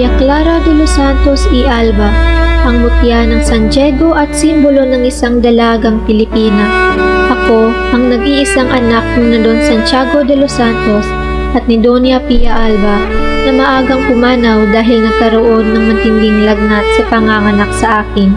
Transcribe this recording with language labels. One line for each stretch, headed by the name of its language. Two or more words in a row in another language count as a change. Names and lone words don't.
Filipino: Clara de los Santos y Alba, ang mutya ng San Diego at simbolo ng isang dalagang Pilipina. Ako ang nag-iisang anak ni Don Santiago de los Santos at ni Doña Pia Alba na maagang pumanaw dahil nagkaroon ng matinding lagnat sa panganganak sa akin.